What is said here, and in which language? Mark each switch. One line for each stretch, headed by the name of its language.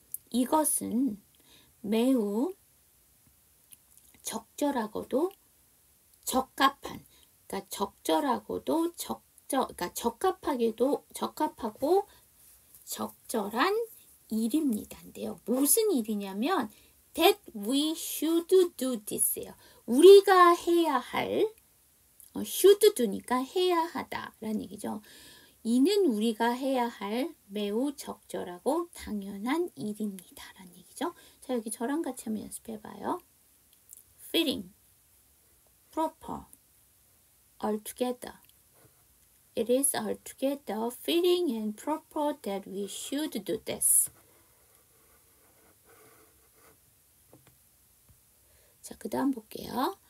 Korean: 이것은 매우 적절하고도 적합한, 그러니까 적절하고도 그러니까 적합하고 적절한 일입니다인데요. 무슨 일이냐면
English: that we should do this예요.
Korean: 우리가 해야 할, should do니까 해야 하다라는 얘기죠. 이는 우리가 해야 할 매우 적절하고 당연한 일입니다라는 얘기죠. 자, 여기 저랑 같이 한번 연습해봐요.
English: fitting, proper, altogether. It is altogether fitting and proper that we should do this.
Korean: 자, 그 다음 볼게요.